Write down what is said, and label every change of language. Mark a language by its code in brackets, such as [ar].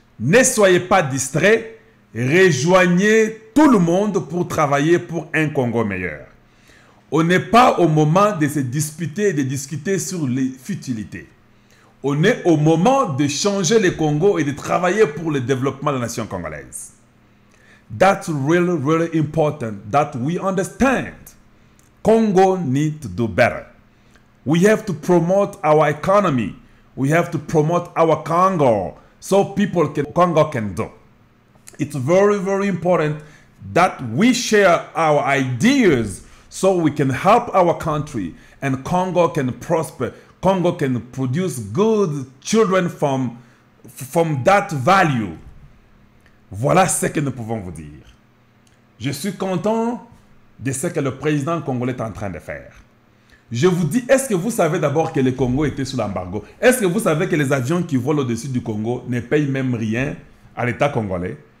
[fr] Ne soyez pas distraits. Rejoignez tout le monde pour travailler pour un Congo meilleur. On n'est pas au moment de se disputer et de discuter sur les futilités. On est au moment de changer le Congo et de travailler pour le développement de la nation congolaise. [en] That's really, really important that we understand. Congo needs to do better. We have to promote our economy. We have to promote our Congo so Congo can do. It's very, very important that we share our ideas so we can help our country and Congo can prosper. Congo can produce good children from that value. [fr] Voilà ce que nous pouvons vous dire. Je suis content de ce que le président congolais est en train de faire. Je vous dis, est-ce que vous savez d'abord que le Congo était sous l'embargo? Est-ce que vous savez que les avions qui volent au-dessus du Congo ne payent même rien à l'État congolais?